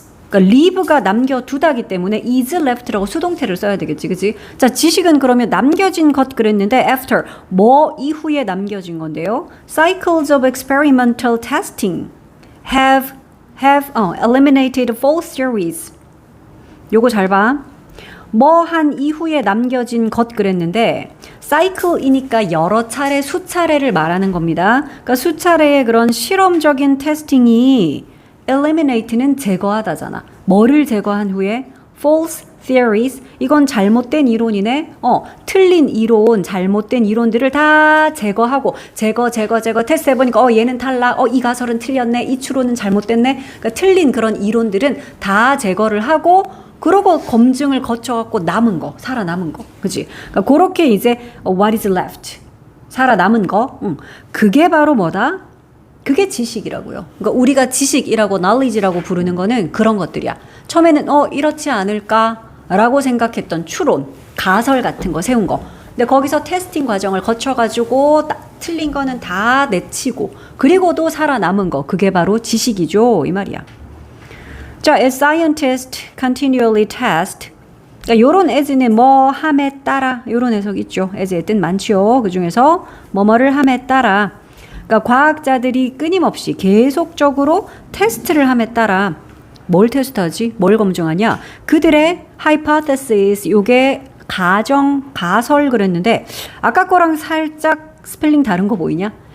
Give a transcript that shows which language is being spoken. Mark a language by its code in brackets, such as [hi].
[ko] 그러니까 leave가 남겨두다기 때문에 [en] is left [ko] 라고 수동태를 써야 되겠지, 그치? 자, 지식은 그러면 남겨진 것 그랬는데 after 뭐 이후에 남겨진 건데요. [en] Cycles of experimental testing have eliminated false theories. [ko] 요거 잘 봐. 뭐 한 이후에 남겨진 것 그랬는데 cycle이니까 여러 차례, 수차례를 말하는 겁니다. 그러니까 수차례의 그런 실험적인 테스팅이 eliminate는 제거하다잖아. 뭐를 제거한 후에? [en] false theories. [ko] 이건 잘못된 이론이네. 틀린 이론, 잘못된 이론들을 다 제거하고 제거 테스트 해보니까 얘는 탈락. 이 가설은 틀렸네. 이 추론은 잘못됐네. 그러니까 틀린 그런 이론들은 다 제거를 하고 그러고 검증을 거쳐갖고 남은 거, 살아남은 거. 그치? 그러니까 그렇게 이제 [en] what is left. [ko] 살아남은 거. 그게 바로 뭐다? 그게 지식이라고요. 그러니까 우리가 지식이라고 knowledge라고 부르는 거는 그런 것들이야. 처음에는 이렇지 않을까라고 생각했던 추론, 가설 같은 거 세운 거. 근데 거기서 테스팅 과정을 거쳐가지고 틀린 거는 다 내치고 그리고도 살아남은 거. 그게 바로 지식이죠. 이 말이야. 자, [en] as scientists continually test. [ko] 그러니까 요런 as는 뭐 함에 따라 요런 해석 있죠. as의 뜻 많죠. 그 중에서 뭐뭐를 함에 따라. 그러니까 과학자들이 끊임없이 계속적으로 테스트를 함에 따라 뭘 테스트하지? 뭘 검증하냐? 그들의 hypothesis, 요게 가설 그랬는데 아까 거랑 살짝 스펠링 다른 거 보이냐?